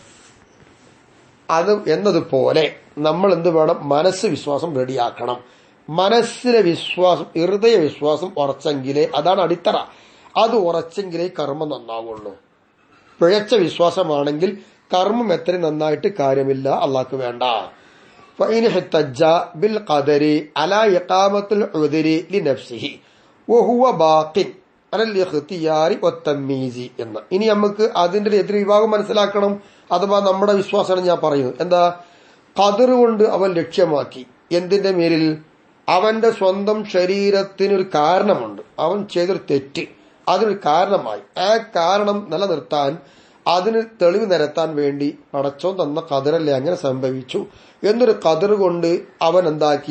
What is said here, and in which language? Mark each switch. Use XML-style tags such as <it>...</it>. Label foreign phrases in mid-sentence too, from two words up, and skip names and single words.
<ml>അത് എന്നതുപോലെ നമ്മൾ എന്ത് വേണം? മനസ്സ് വിശ്വാസം റെഡിയാക്കണം. മനസ്സിലെ വിശ്വാസം, ഹൃദയ വിശ്വാസം ഉറച്ചെങ്കിലേ, അതാണ് അടിത്തറ. അത് ഉറച്ചെങ്കിലേ കർമ്മം നന്നാവുള്ളൂ. പിഴച്ച വിശ്വാസമാണെങ്കിൽ കർമ്മം എത്ര നന്നായിട്ട് കാര്യമില്ല, അള്ളാഹ്ക്ക് വേണ്ട.</ml> <ar>فإن احتج بالقدر على إقامة العذر لنفسه وهو باق على الاختيار والتمييز എന്ന്.</ar> <ml>ഇനി നമുക്ക് അതിന്റെ എതിർ വിഭാഗം മനസ്സിലാക്കണം. അഥവാ നമ്മുടെ വിശ്വാസമാണ് ഞാൻ പറയുന്നത്. എന്താ? ഖദർ കൊണ്ട് അവൻ ലക്ഷ്യമാക്കി എന്തിന്റെ മേലിൽ? അവന്റെ സ്വന്തം ശരീരത്തിനൊരു കാരണമുണ്ട്. അവൻ ചെയ്തൊരു തെറ്റ്, അതിനൊരു കാരണമായി. ആ കാരണം നിലനിർത്താൻ, അതിന് തെളിവ് നിരത്താൻ വേണ്ടി പടച്ചോൻ തന്ന ഖദറല്ലേ അങ്ങനെ സംഭവിച്ചു എന്നൊരു ഖദർ കൊണ്ട് അവൻ എന്താക്കി?</ml>